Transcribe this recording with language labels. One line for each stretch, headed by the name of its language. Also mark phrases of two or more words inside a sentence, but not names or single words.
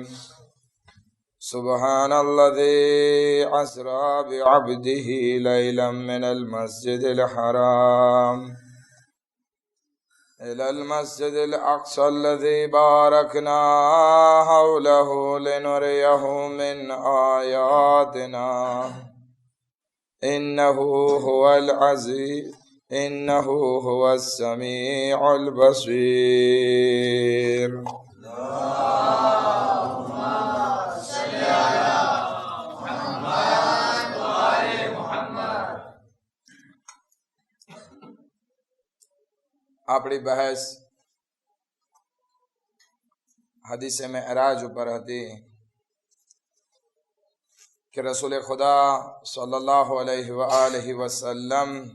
Arabic: سبحان الذي أسرى بعبده ليلا من المسجد الحرام إلى المسجد الأقصى الذي باركنا حوله لنريه من آياتنا إنه هو السميع البصير. اللهم صل على محمد وآل محمد.
Gujarati: આપણી બહેસ હદીસે મેરાજ ઉપર હતી કે રસૂલ ખુદા
Arabic: صلى الله عليه وآله وسلم